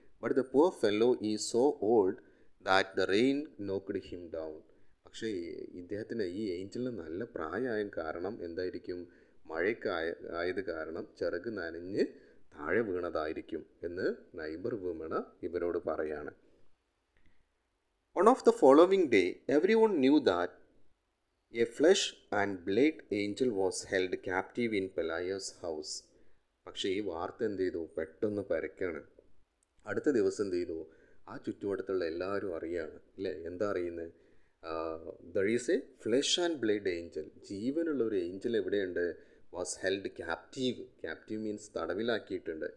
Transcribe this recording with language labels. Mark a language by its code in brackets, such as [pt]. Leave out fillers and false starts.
[en] But the poor fellow is so old that the rain knocked him down. [ml] പക്ഷേ ഇദ്ദേഹത്തിന്, ഈ ഏഞ്ചലിന് നല്ല പ്രായമായ കാരണം എന്തായിരിക്കും? മഴയ്ക്ക് ആയത് കാരണം ചിറക് നനഞ്ഞ് താഴെ വീണതായിരിക്കും എന്ന് നൈബർ വുമൺ ഇവരോട് പറയാണ്. [en] On of the following day, everyone knew that a flesh and blood angel was held captive in Pelaya's house. [ml] പക്ഷേ ഈ വാർത്ത എന്ത് ചെയ്തു, പെട്ടെന്ന് പരക്കാണ്. അടുത്ത ദിവസം എന്ത് ചെയ്തു, ആ ചുറ്റുവട്ടത്തുള്ള എല്ലാവരും അറിയാണ്, അല്ലേ, എന്താ അറിയുന്നത്? [en] there is a flesh and blood angel, [ml] ജീവനുള്ള ഒരു ഏഞ്ചൽ എവിടെയുണ്ട്? [en] Was held captive. Captive means തടവിലാക്കിയിട്ടുണ്ട്.